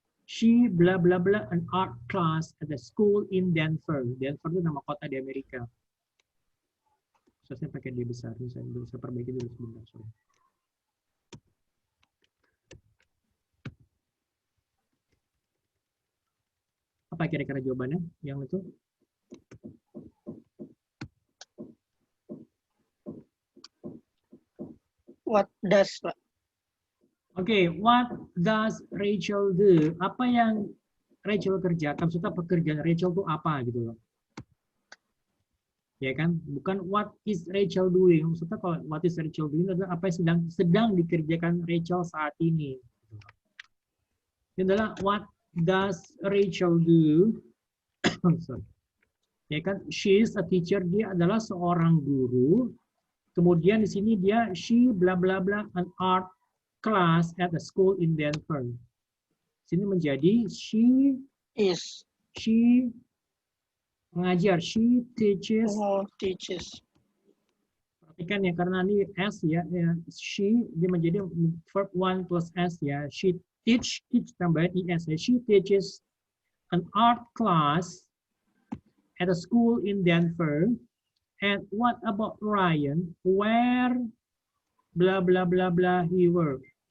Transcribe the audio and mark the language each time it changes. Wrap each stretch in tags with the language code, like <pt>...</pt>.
<en>She bla bla bla an art class at a school in Denver.</en> <id>Denver itu nama kota di Amerika. So, saya pakai D besar. Saya bisa perbaiki dulu sebentar. Sorry. Apa kira-kira jawabannya yang itu?</id> <en>What does, Pak? Oke, what does Rachel do?</en> <id>Apa yang Rachel kerjakan? Maksudnya pekerjaan Rachel itu apa gitu loh. Ya kan?</id> <en>Bukan what is Rachel doing.</en> <id>Maksudnya kalau</id> <en>what is Rachel doing</en> <id>adalah apa yang sedang dikerjakan Rachel saat ini. Ini adalah</id> <en>what does Rachel do? Sorry. Ya kan? She is a teacher.</en> <id>Dia adalah seorang guru. Kemudian di sini dia</id> <en>she bla bla bla an art class at a school in Denver.</en> <id>Sini menjadi she mengajar, she teaches.</id> <en>Oh, teaches.</en> <id>Perhatikan ya, karena ini s ya, she dia menjadi verb 1 plus s ya.</id> <en>She teach</en> <id>tambahan es ya.</id> <en>She teaches an art class at a school in Denver. And what about Ryan? Where blah blah blah blah he work?</en>